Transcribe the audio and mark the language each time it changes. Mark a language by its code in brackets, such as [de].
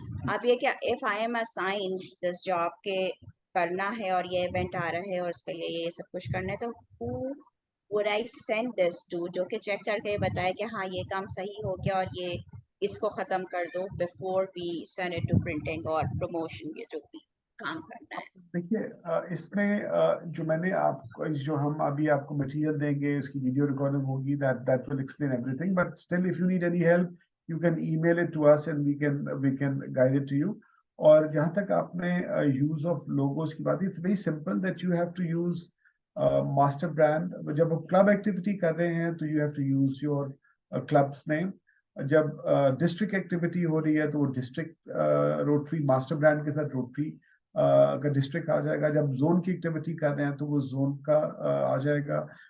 [hi] आप ये क्या [en] if I am assigned this job [hi] के करना है और ये इवेंट आ रहा है और उसके लिए ये सब कुछ करना है तो [en] who would I send this to [hi] जो कि चेक करके बताए कि हाँ ये काम सही हो गया और ये इसको ख़त्म कर दो [en] before we send it to printing [hi] और promotion ये जो भी काम करना है. देखिए इसमें जो मैंने आपको जो हम अभी आपको मटेरियल देंगे इसकी वीडियो रिकॉर्डिंग होगी [en] that will explain everything, but still if you need any help you can email it to us and we can guide it to you. [hi] और जहाँ तक आपने [en] use of logos [hi] की बात है, [en] it's very simple that you have to use master brand. [hi] जब आप [en] club activity [hi] कर रहे हैं तो [en] you have to use your club's name. [hi] जब district activity हो रही है तो वो district Rotary master brand के साथ Rotary अगर डिस्ट्रिक्ट आ जाएगा. जब जोन की एक्टिविटी कर रहे हैं तो वो जोन का आ जाएगा.